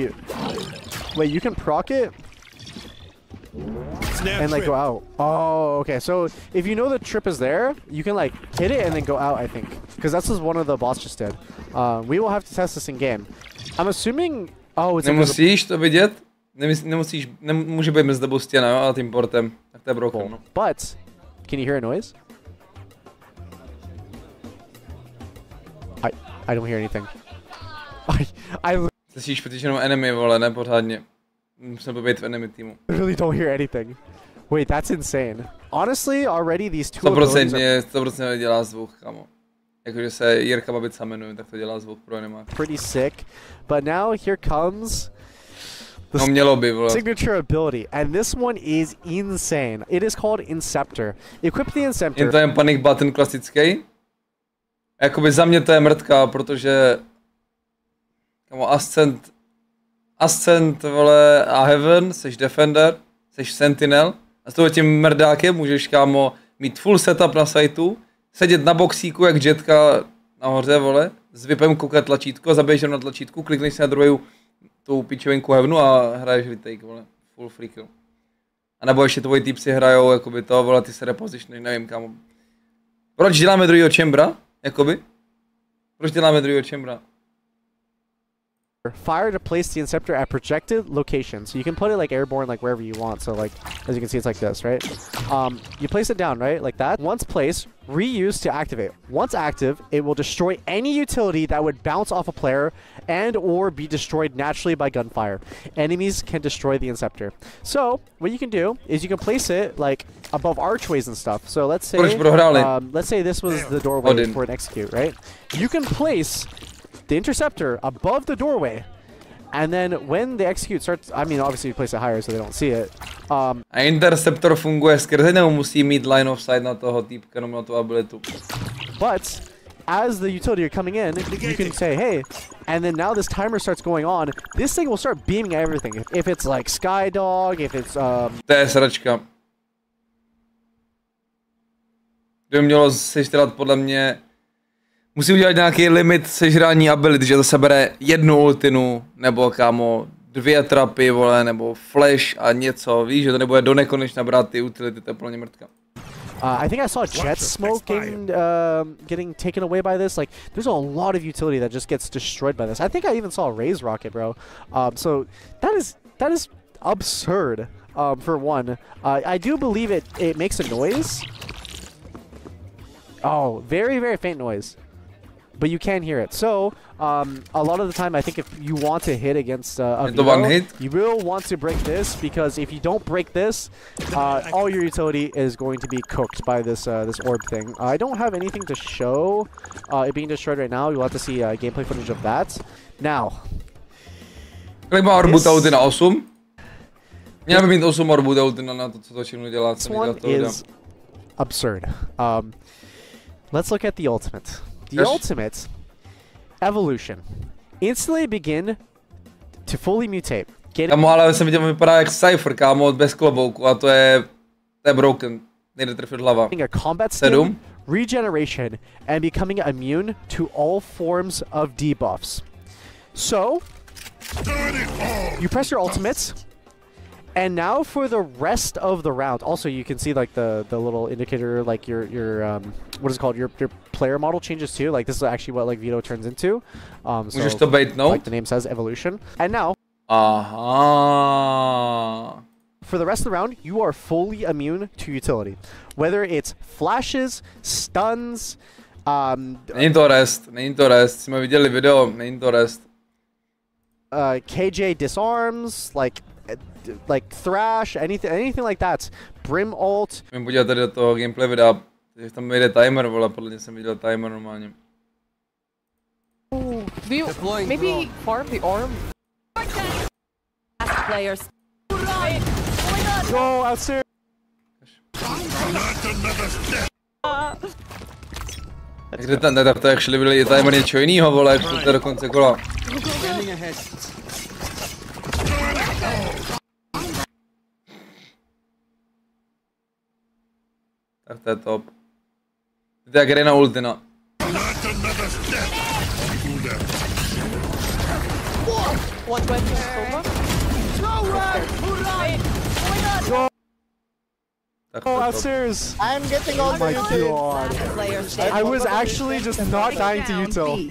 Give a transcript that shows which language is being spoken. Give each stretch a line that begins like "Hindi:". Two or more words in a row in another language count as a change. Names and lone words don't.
English: Wait, you can proc it. And like go out. Oh, okay. So if you know the trip is there, you can like hit it and then go out, I think, because that's what one of the boss just did. We will have to test this in game. I'm assuming. Oh, it's.
Czech: Nemusíš to vidět. Nemůže být mezi tebou stěna, jo, a tím portem. Tak to je broken, no.
English: But can you hear a noise? I don't hear anything. I
Czech: Slyšíš protože jenom enemy, vole, ne pořádně. Musím být v enemy týmu.
English: I really don't hear anything. Wait, that's insane. Honestly, already these two abilities are
Czech: 100% dělá zvuk, kamo. Jakože se Jirka Babica jmenuje, tak to dělá zvuk pro enemy.
English: Pretty sick. But now here comes the signature ability, and this one is insane. It is called Inceptor. Equip the Inceptor.
Czech: Je to jen
English: panic button
Czech: klasický. Jakoby za mě to je mrtka, protože kamo, Ascent, vole, a Heaven, seš Defender, seš Sentinel a s toho tím mrdákem můžeš, kámo, mít
English: full setup
Czech: na sajtu, sedět na boxíku jak jetka nahoře, vole, s VIPem koukat tlačítko, zabiješ na tlačítku, klikneš si na druhou tu pičovinku Heavenu a hraješ retake, vole,
English: full free kill.
Czech: A nebo ještě tvoji týpci hrajou, jakoby to, vole, ty se repositionuj, nevím, kámo. Proč děláme druhýho chambera, jakoby? Proč děláme druhýho chambera?
English: Fire to place the Inceptor at projected locations. So you can put it like airborne, like wherever you want. So like, as you can see, it's like this, right? You place it down, right? Like that. Once placed, reuse to activate. Once active, it will destroy any utility that would bounce off a player and or be destroyed naturally by gunfire. Enemies can destroy the Inceptor. So what you can do is you can place it like above archways and stuff. So let's say this was the doorway for an execute, right? You can place the Interceptor above the doorway, and then when the execute starts, I mean, obviously you place it higher so they don't see it.
Czech: A Interceptor funguje skrze, nebo musí mít
English: line of sight
Czech: na toho týpka, nebo na tu abilitu?
English: But as the utility are coming in, you can say, hey, and then now this timer starts going on. This thing will start beaming everything. If it's like Skydog, if it's
Czech: To je sračka. To by mělo sežrat podle mě. Musí udělat nějaký limit sežrání ability, že to sebere jednu ultinu, nebo kámo 2 trapy, vole, nebo flash a něco, víš, že to nebude do nekonečna brát ty utility, to je plně mrtka.
English: I think I saw Jet Smoke getting taken away by this. Like, there's a lot of utility that just gets destroyed by this. I think I even saw Raze Rocket, bro. So that is absurd. For one, I do believe it makes a noise. Oh, very faint noise. but you can hear it. So a lot of the time, I think if you want to hit against a Videa, you will want to break this, because if you don't break this, all your utility is going to be cooked by this this orb thing. I don't have anything to show it being destroyed right now. You'll have to see gameplay footage of that. Now,
Czech: kolik má orbu ta ulti na 8? Měla by mít 8 orbů ta ulti na to, co to Činu dělá.
English: This one is absurd. Let's look at the ultimate. The ultimate evolution. Instantly begin to fully mutate.
Czech: Kámo, ale jsem viděl, vypadá jak Cypher, kámo, bez klobouku, a to je broken. Nejde trefit hlava.
English: A combat skin, regeneration, and becoming immune to all forms of debuffs. So, you press your ultimates, and now for the rest of the round. Also, you can see like the little indicator, like your what is it called? Your player model changes too. Like this is actually what like Vito turns into. So like the name says, evolution. And now, for the rest of the round, you are fully immune to utility, whether it's flashes, stuns.
Czech: Není to rest. Jsme viděli video, není to rest.
English: KJ disarms, like thrash, anything like that. Brim ult.
Czech: Můžeme podívat tady do toho gameplay videa, že tam jde timer, vole, podle mě jsem viděl timer normálně.
English: Maybe farm the arm. Players. Go outstairs.
Czech: Kde tam to jak šli byli timer něčeho jinýho, vole, jak to do konce kola. Tak to je top. To je jak jde na ultina.
English: Go outstairs! I'm getting all my god. I was actually just not dying to util.